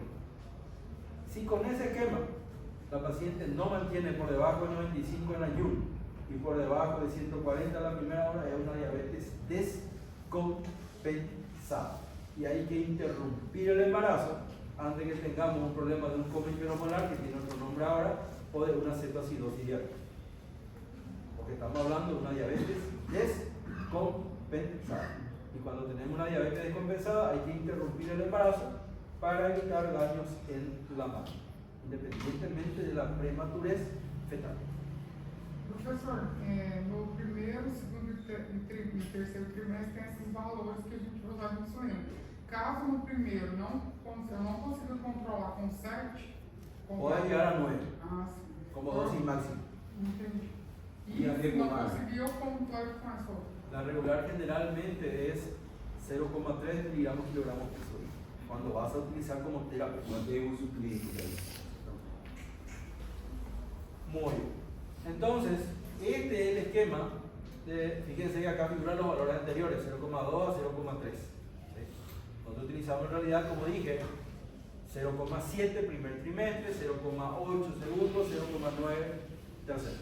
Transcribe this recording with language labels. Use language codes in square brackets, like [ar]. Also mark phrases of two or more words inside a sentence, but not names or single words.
[es] Si con ese esquema la paciente no mantiene por debajo de 95 en ayuno y por debajo de 140 a la primera hora, es una diabetes descompensada y hay que interrumpir el embarazo antes que tengamos un problema de un coma hiperomolar, que tiene otro nombre ahora, o de una cetoacidosis diabética. Porque estamos hablando de una diabetes descompensada. Y cuando tenemos una diabetes descompensada hay que interrumpir el embarazo para evitar daños en la madre, independientemente de la prematurez fetal. [pt] Professor, no primeiro, segundo e terceiro trimestre tem esses valores que a gente vai usar nisso aí. Caso no primeiro eu não consiga controlar com 7, [es] pode llegar a 9, [pt] sim, [es] como dosis máxima. [pt] Entendi. E a se não regular? conseguir, eu controlo com essa outra. [es] La regular generalmente es 0,3 miligramos kilogramos por sodio, cuando vas a utilizar como terapia. [pt] Mantém o uso clínico daí. [es] Muy bien. Entonces, este es el esquema de, fíjense que acá figuran los valores anteriores, 0,2 a 0,3. ¿Sí? Nosotros utilizamos en realidad, como dije, 0,7 primer trimestre, 0,8 segundo, 0,9 tercero.